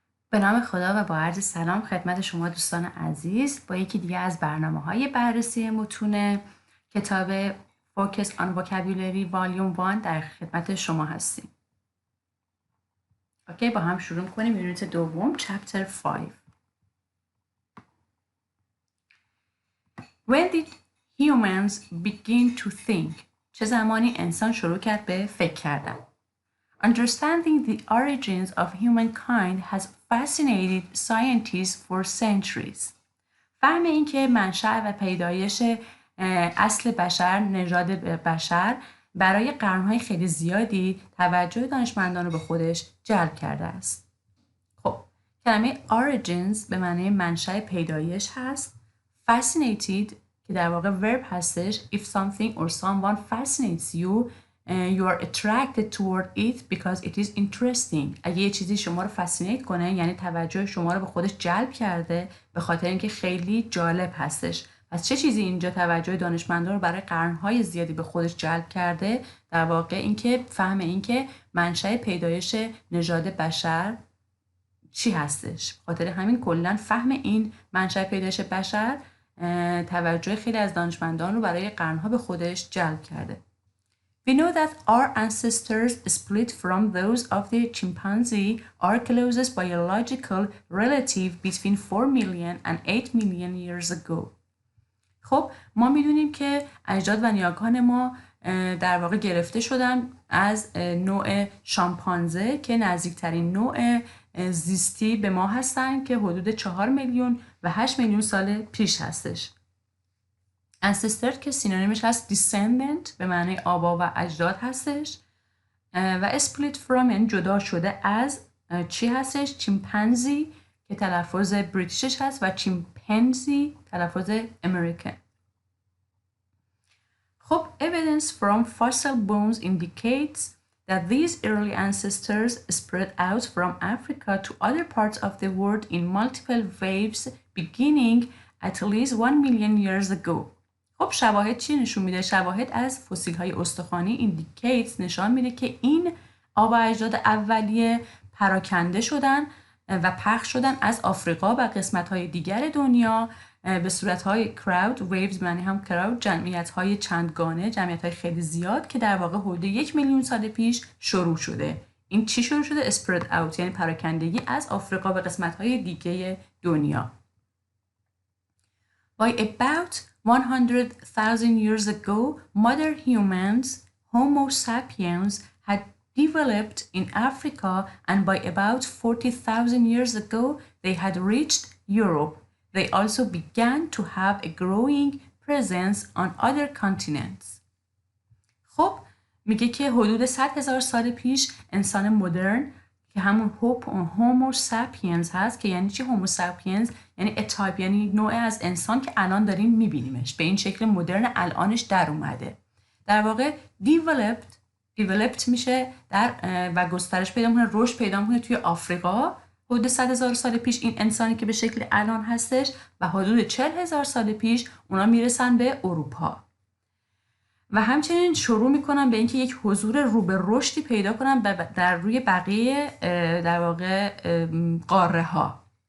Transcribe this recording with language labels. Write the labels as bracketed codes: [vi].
[fa] به نام خدا و با عرض سلام خدمت شما دوستان عزیز با یکی دیگه از برنامه‌های بررسی متون کتاب Focus on Vocabulary Volume 1 در خدمت شما هستیم. اوکی، با هم شروع کنیم. یونیت دوم Chapter 5. [en] When did humans begin to think? [fa] چه زمانی انسان شروع کرد به فکر کردن؟ [en] Understanding the origins of humankind has fascinated scientists for centuries. [fa] فهم این که منشأ و پیدایش اصل بشر، نژاد بشر برای قرنهای خیلی زیادی توجه دانشمندان رو به خودش جلب کرده است. خب، کلمه origins به معنی منشأ پیدایش هست. Fascinated که در واقع verb هستش. [en] If something or someone fascinates you, you are attracted toward it because it is interesting. [fa] اگه یه چیزی شما رو فاسینیت کنه یعنی توجه شما رو به خودش جلب کرده به خاطر اینکه خیلی جالب هستش. پس چه چیزی اینجا توجه دانشمندان رو برای قرنهای زیادی به خودش جلب کرده؟ در واقع اینکه فهم اینکه منشأ پیدایش نژاد بشر چی هستش. خاطر همین کلا فهم این منشأ پیدایش بشر توجه خیلی از دانشمندان رو برای قرنها به خودش جلب کرده. [en] We know that our ancestors split from those of the chimpanzee, our closest biological relative, between 4 million and 8 million years ago. [fa] خب ما میدونیم که اجداد و نیاکان ما در واقع گرفته شدن از نوع شامپانزه که نزدیکترین نوع زیستی به ما هستن که حدود 4 میلیون و 8 میلیون سال پیش هستش. ancestor که سینونیمش هست descendant به معنی آبا و اجداد هستش و split from این جدا شده از چی هستش؟ چیمپنزی که تلفظ بریتیشش هست و چیمپنزی تلفظ امریکن. [en] خب evidence from fossil bones indicates that these early ancestors spread out from Africa to other parts of the world in multiple waves beginning at least 1 million years ago. [fa] خب شواهد چی نشون میده؟ شواهد از فسیل های استخوانی indicates نشان میده که این آبا اجداد اولیه پراکنده شدن و پخش شدن از آفریقا و قسمت های دیگر دنیا به صورت های crowd waves، معنی هم crowd جمعیت های چندگانه، جمعیت های خیلی زیاد که در واقع حدود 1 میلیون سال پیش شروع شده. این چی شروع شده؟ spread out یعنی پراکندگی از آفریقا به قسمت های دیگه دنیا. [en] By about 100,000 years ago, modern humans, Homo sapiens, had developed in Africa, and by about 40,000 years ago, they had reached Europe. They also began to have a growing presence on other continents. [fa] خب میگه که حدود 100,000 سال پیش انسان مدرن که همون هومو ساپینز هست که یعنی چی هومو ساپینز؟ یعنی اتایپ، یعنی نوع از انسان که الان داریم میبینیمش به این شکل مدرن الانش در اومده. در واقع developed میشه در و گسترش پیدا میکنه، رشد پیدا میکنه توی آفریقا حدود 100,000 سال پیش این انسانی که به شکل الان هستش و حدود 40,000 سال پیش اونا میرسن به اروپا و همچنین شروع میکنن به اینکه یک حضور رو به رشدی پیدا کنن در روی بقیه در واقع قاره ها.